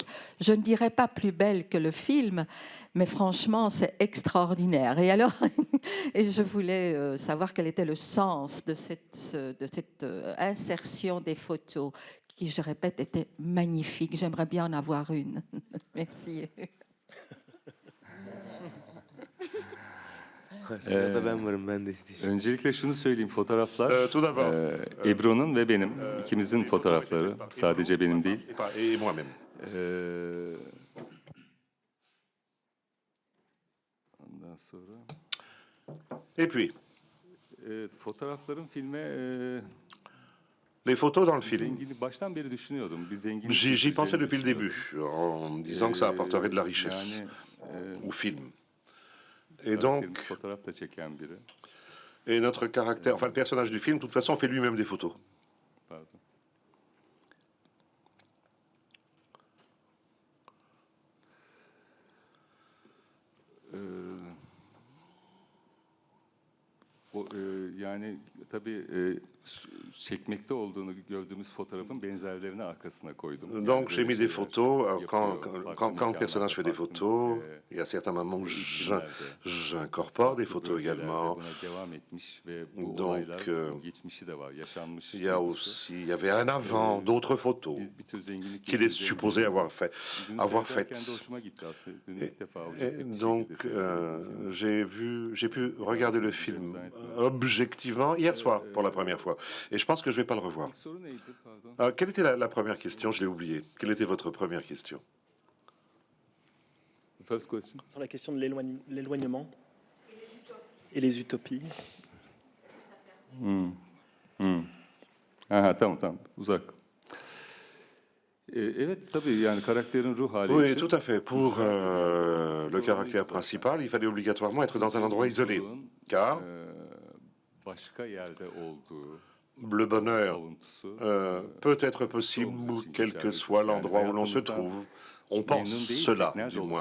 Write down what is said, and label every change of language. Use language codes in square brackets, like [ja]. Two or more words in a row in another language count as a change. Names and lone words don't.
[fr] Je ne dirais pas plus belles que le film, mais franchement, c'est extraordinaire. Et alors, et je voulais savoir quel était le sens de cette insertion des photos qui, je répète, était magnifique. J'aimerais bien en avoir une. Merci. [tr] Sırada ben varım, ben de isteyeceğim. Öncelikle şunu söyleyeyim, fotoğraflar Ebru'nun ve benim, ikimizin fotoğrafları, sadece benim değil. [fr] Et moi-même. [tr] Ondan sonra... [fr] Et puis, [tr] fotoğrafların filme... [fr] les photos dans le film. [tr] Zengini baştan beri düşünüyordum. Bir zengin... [fr] J'y pensais depuis le début, en me disant que ça apporterait de la richesse au film. Et donc, et notre caractère, enfin le personnage du film, de toute façon, fait lui-même des photos. [tr] Yani tabii çekmekte olduğunu gördüğümüz fotoğrafın benzerlerini arkasına koydum. [fr] Donc j'ai mis des photos. Quand le personnage fait des photos, il y a certains moments où j'incorpore des photos également. Donc il y avait un avant, d'autres photos qu'il est supposé avoir faites. Et donc j'ai pu regarder le film objectivement hier soir pour la première fois. Et je pense que je ne vais pas le revoir. Quelle était la première question? Je l'ai oubliée. Quelle était votre première question? Sur la question de l'éloignement et les utopies. [tr] Tamam. Uzak. Evet, tabii yani karakterin ruh hali. [fr] Oui, tout à fait. Pour le caractère principal, il fallait obligatoirement être dans un endroit isolé, car le bonheur peut être possible quel que soit l'endroit où l'on se trouve. On pense cela, du moins.